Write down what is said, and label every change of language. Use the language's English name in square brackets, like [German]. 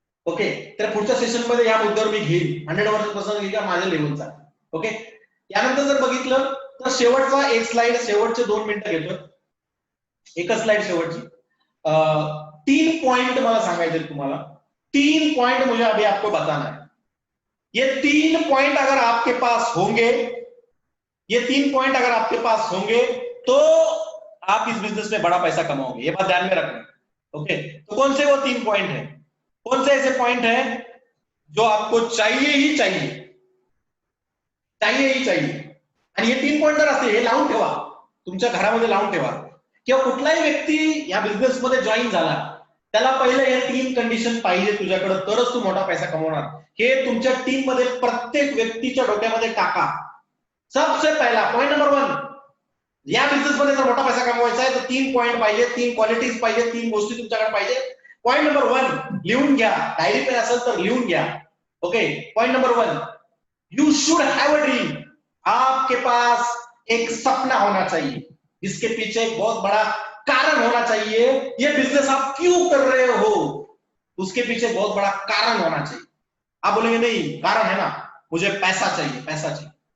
[Marathi] Okay, तर पुढच्या सेशनमध्ये या मुद्द्यावर मी घेईन 100% घेईल का माझ्या लेवलचा. ओके, यानंतर जर बघितलं तर शेवटचा एक स्लाइड, शेवटचे 2 मिनिटं घेतो. एकच स्लाइड शेवटची. 3 पॉइंट मला सांगायचे तुम्हाला. [Hindi] 3 पॉइंट मुझे अभी आपको बताना है. ये 3 पॉइंट अगर आपके पास होंगे, ये 3 पॉइंट अगर आपके पास होंगे तो आप इस बिजनेस में बड़ा पैसा कमाओगे. ये बात ध्यान में रखना. ओके, तो कौन से वो 3 पॉइंट है? कौन से ऐसे पॉइंट है जो आपको चाहिए ही चाहिए, चाहिए ही चाहिए. [Marathi] आणि हे 3 पॉइंट जर असते, हे लावून ठेवा, तुमच्या घरामध्ये लावून ठेवा. किंवा कुठलाही व्यक्ती या बिझनेसमध्ये जॉईन झाला, त्याला पहिले हे 3 कंडिशन पाहिजे तुझ्याकडे, तरच तू मोठा पैसा कमवणार. हे तुमच्या टीम मध्ये प्रत्येक व्यक्तीच्या डोक्यामध्ये टाका. सबसे पहिला पॉइंट नंबर 1, या बिझनेसमध्ये जर मोठा पैसा कमवायचा आहे तर 3 पॉइंट पाहिजे, 3 क्वालिटीज पाहिजे, 3 गोष्टी तुमच्याकडे पाहिजे. पॉइंट नंबर 1 लिहून घ्या, डायरी पेन असेल तर लिहून घ्या. [English] Okay, point number 1, you should have a dream. [Hindi] आपके पास एक सपना होना चाहिए, जिसके पीछे एक बहुत बड़ा कारण होना चाहिए. ये बिजनेस आप क्यों कर रहे हो, उसके पीछे बहुत बड़ा कारण होना चाहिए. आप बोलेंगे नहीं, कारण है ना, मुझे पैसा चाहिए, पैसा चाहिए।